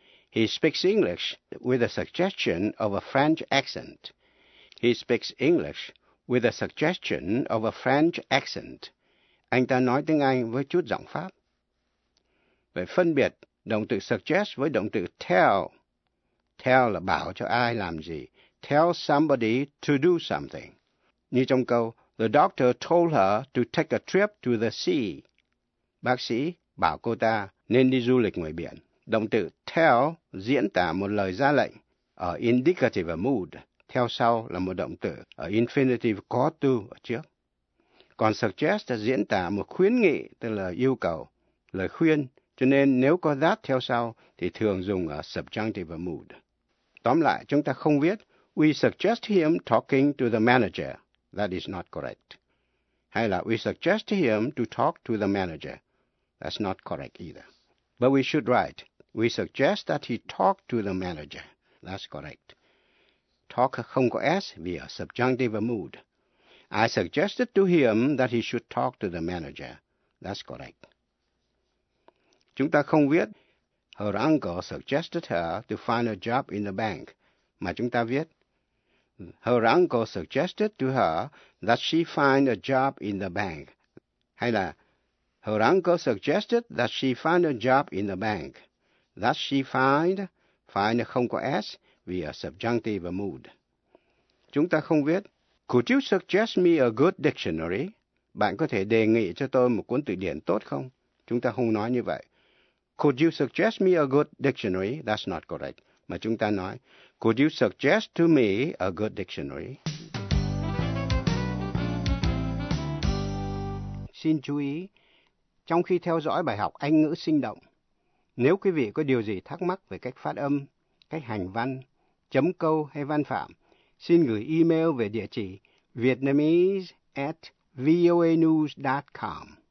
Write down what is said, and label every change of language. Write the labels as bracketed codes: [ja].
[en] He speaks English with a suggestion of a French accent. He speaks English with a suggestion of a French accent. [vi] Anh ta nói tiếng Anh với chút giọng Pháp. Vậy phân biệt động từ suggest với động từ tell. Tell là bảo cho ai làm gì. [en] Tell somebody to do something. [vi] Như trong câu, [en] the doctor told her to take a trip to the sea. [vi] Bác sĩ bảo cô ta nên đi du lịch ngoài biển. Động từ tell diễn tả một lời ra lệnh ở indicative mood. Theo sau là một động từ ở infinitive có to ở trước. Còn suggest là diễn tả một khuyến nghị, tức là yêu cầu, lời khuyên, cho nên nếu có that theo sau thì thường dùng ở subjunctive và mood. Tóm lại, chúng ta không viết [en] we suggest him talking to the manager. That is not correct. [vi] Hay là [en] we suggest him to talk to the manager. That's not correct either. But we should write we suggest that he talk to the manager. That's correct. [vi] Talk không có S vì ở subjunctive mood. [en] I suggested to him that he should talk to the manager. That's correct. [vi] Chúng ta không viết [en] her uncle suggested her to find a job in the bank, [vi] mà chúng ta viết [en] her uncle suggested to her that she find a job in the bank. [vi] Hay là [en] her uncle suggested that she find a job in the bank. That she find [vi] không có S vì [en] a subjunctive mood. [vi] Chúng ta không viết [en] could you suggest me a good dictionary? [vi] Bạn có thể đề nghị cho tôi một cuốn từ điển tốt không? Chúng ta không nói như vậy. [en] Could you suggest me a good dictionary? That's not correct. [vi] Mà chúng ta nói, [en] could you suggest to me a good dictionary? [vi] Xin chú ý, trong khi theo dõi bài học Anh ngữ sinh động, nếu quý vị có điều gì thắc mắc về cách phát âm, cách hành văn, chấm câu hay văn phạm, xin gửi email về địa chỉ vietnamese@voanews.com.